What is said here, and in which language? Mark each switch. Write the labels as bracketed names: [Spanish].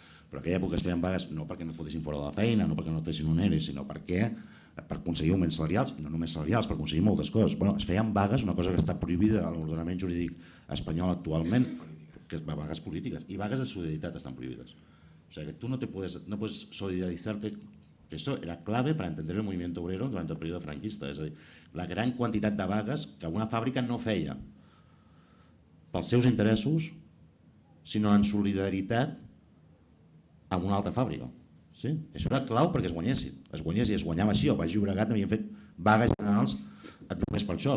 [Catalan] Però aquella època es feien vagues no perquè no fotessin fora de la feina, no perquè no fessin un ERE, sinó perquè per aconseguir augments salarials, i no només salarials, per aconseguir moltes coses. Bueno, es feien vagues, una cosa que està prohibida a l'ordenament jurídic espanyol actualment, que és vagues polítiques, i vagues de solidaritat estan prohibides. [Spanish] O sea, que tú no puedes solidarizarte. Esto era clave para entender el movimiento obrero durante el periodo franquista. [Catalan] És a dir, la gran quantitat de vagues que una fàbrica no feia pels seus interessos, sinó en solidaritat amb una altra fàbrica. Sí? Això era clau perquè es guanyessin. Es guanyava així. El Baix Llobregat havien fet vagues generals només per això.